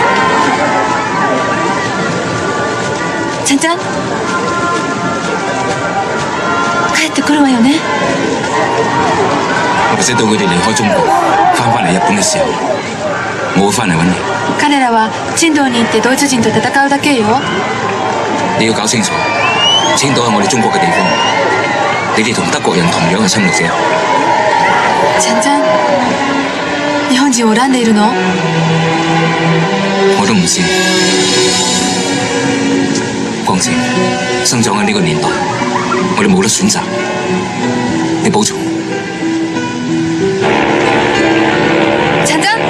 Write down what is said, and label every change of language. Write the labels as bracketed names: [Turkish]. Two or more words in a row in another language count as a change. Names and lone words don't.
[Japanese] ちゃんちゃん、帰ってくるわよね。 [Cantonese] 或者到佢哋離開中國翻返嚟日本嘅時候，我會翻嚟揾你。 [Japanese] 彼らは青島に行ってドイツ人と戦うだけよ。 [Cantonese] 你要搞清楚，青島係我哋中國嘅地方，你哋同德國人同樣係侵略者。 [Japanese] ちゃんちゃん、日本人を恨んでいるの？ [Cantonese] 我都唔知。況且生長喺呢個年代，我哋冇得選擇。你保重。ちゃんちゃん。